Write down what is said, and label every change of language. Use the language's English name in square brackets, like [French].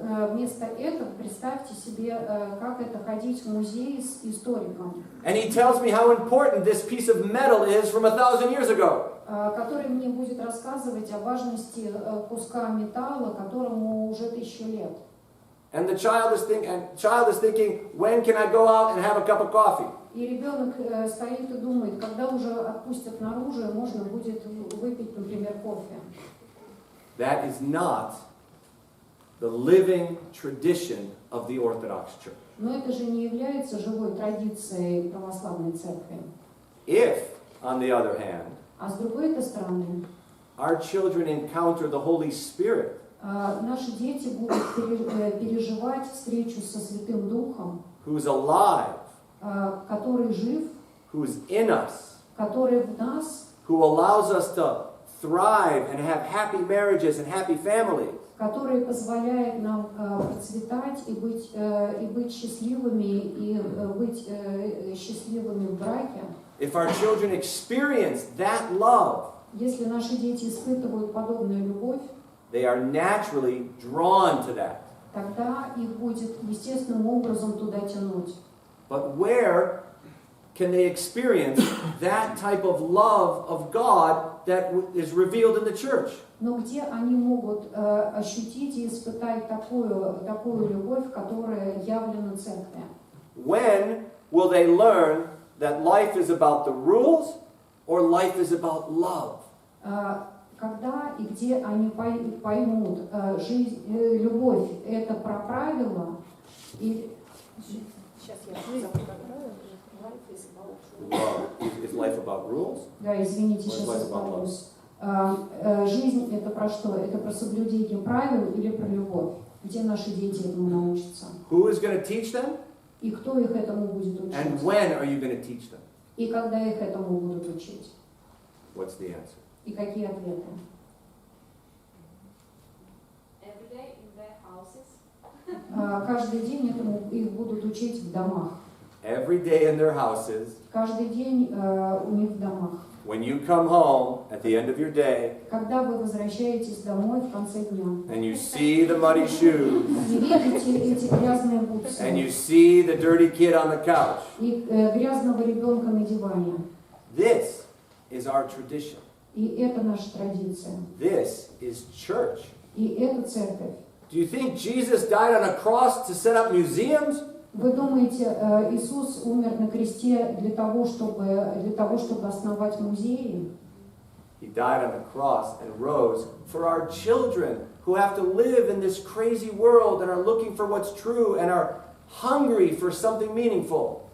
[Russian] Вместо этого представьте себе, как это ходить в музей с историком, [English] And he tells me how important this piece of metal is from 1,000 years ago. [Russian] который мне будет рассказывать о важности куска металла, которому уже 1000 лет. [English] And the child is thinking, when can I go out and have a cup of coffee? [Russian] И ребенок стоит и думает, когда уже отпустят наружу, можно будет выпить, например, кофе. [English] That is not the living tradition of the Orthodox Church. [Russian] Но это же не является живой традицией православной церкви. [English] If, on the other hand, [Russian] А с другой стороны, [English] our children encounter the Holy Spirit, [Russian] наши дети будут переживать встречу со Святым Духом, [English] who's alive, [Russian] который жив, [English] who's in us, [Russian] который в нас, [English] who allows us to thrive and have happy marriages and happy families, [Russian] который позволяет нам процветать и быть счастливыми, и быть счастливыми в браке. [English] if our children experience that love, [Russian] Если наши дети испытывают подобную любовь, [English] they are naturally drawn to that. [Russian] тогда их будет естественным образом туда тянуть. [English] But where can they experience that type of love of God that is revealed in the church? [Russian] Но где они могут ощутить и испытать такую любовь, которая явлена церкви? [English] When will they learn that life is about the rules or life is about love? [Russian] Когда и где они поймут, любовь – это про правила, и Сейчас я забуду правила. [English] Love. Is life about rules? [Russian] да, извините, [English] Or is [Russian] сейчас [English] life [Russian] я [English] about love? [Russian] справлюсь. Жизнь – это про что? Это про соблюдение правил или про любовь? Где наши дети этому научатся? [English] Who is going to teach them? [Russian] И кто их этому будет [English] And [Russian] учить? [English] when are you going to teach them? [Russian] И когда их этому будут учить? [English] What's the answer? [Russian] И какие ответы? [English] Every day in their houses. [Russian] Каждый день этому их будут учить в домах. [English] Every day in their houses, [Russian] Каждый день у них в домах. [English] when you come home at the end of your day [Russian] Когда вы возвращаетесь домой в конце дня, [English] and you see the muddy shoes [Russian] и видите эти грязные бутсы, [English] and you see the dirty kid on the couch, [Russian] и грязного ребенка на диване. [English] this is our tradition. [Russian] И это наша традиция. [English] This is church. [Russian] И это церковь. [English] Do you think Jesus died on a cross to set up museums? [Russian] Вы думаете, Иисус умер на кресте для того, чтобы основать музеи? [English] He died on a cross and rose for our children who have to live in this crazy world and are looking for what's true and are hungry for something meaningful.